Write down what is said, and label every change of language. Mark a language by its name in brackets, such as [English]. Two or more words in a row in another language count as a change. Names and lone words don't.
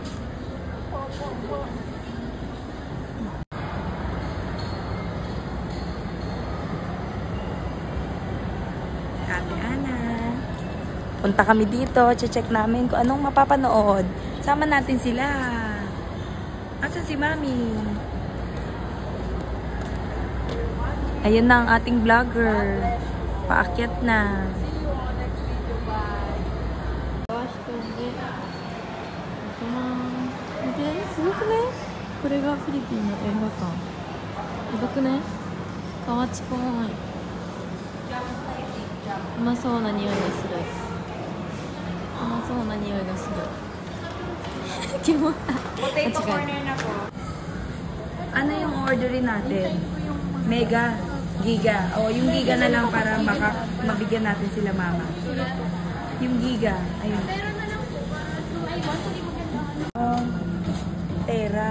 [Filipino] Ate Ana. Punta kami dito. Check namin kung anong mapapanood. Sama natin sila. Asan si Mami? Ayun na ang ating vlogger. Paakyat na. [Japanese] 見て、すごくね。これがフィリピンの映画館。やばくね。河内公園。うまそうな匂いがする。うまそうな匂いがする。キモい。 [Filipino] Potato corner na po. Ano yung orderin natin? Mega? Giga? O, yung giga na lang para baka mabigyan natin sila mama. Yung giga. Ayun. Tera.